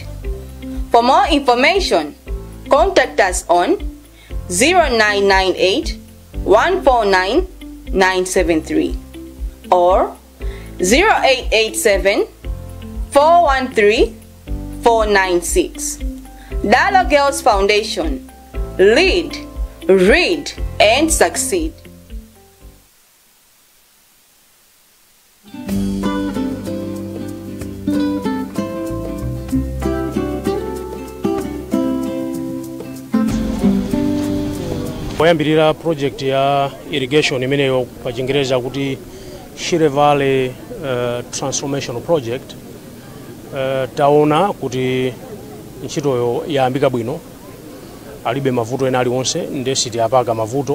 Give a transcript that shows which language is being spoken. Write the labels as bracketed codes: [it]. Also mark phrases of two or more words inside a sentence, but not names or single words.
[en] For more information, contact us on 0998 149 973 or 0887 413 496. Dialogue Girls Foundation. Lead, read, and succeed. [ny] Poyambirira project ya irrigation imeneyo pa Chingereza kuti Shire Valley Transformation Project, taona kuti ntchitoyo yayambika bwino, alibe mavuto ena aliwonse, ndesiti apaka mavuto.